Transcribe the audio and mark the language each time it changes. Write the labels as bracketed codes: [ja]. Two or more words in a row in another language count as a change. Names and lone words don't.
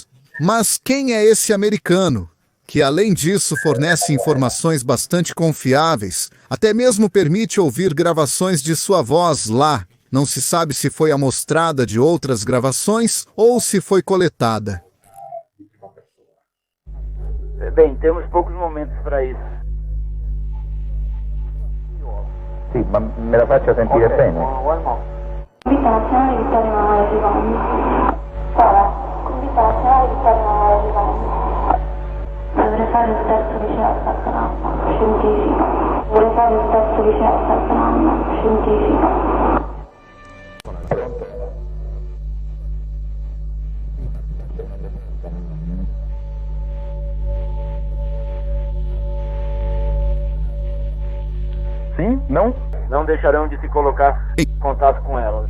[pt] Mas quem é esse americano, que além disso fornece informações bastante confiáveis, até mesmo permite ouvir gravações de sua voz lá? Não se sabe se foi amostrada de outras gravações ou se foi coletada. Bem, temos poucos momentos para isso. [it] Sì, ma me la faccia sentire bene. Convita nazionale Vittorio Emanuele Giovanni. Convita nazionale Vittorio Emanuele Giovanni. Dovrei fare il terzo liceo a Sant'Anna, scientifico. Vorrei fare il terzo liceo a Sant'Anna, scientifico. [pt] Sim? Não? Não deixarão de se colocar em contato com ela.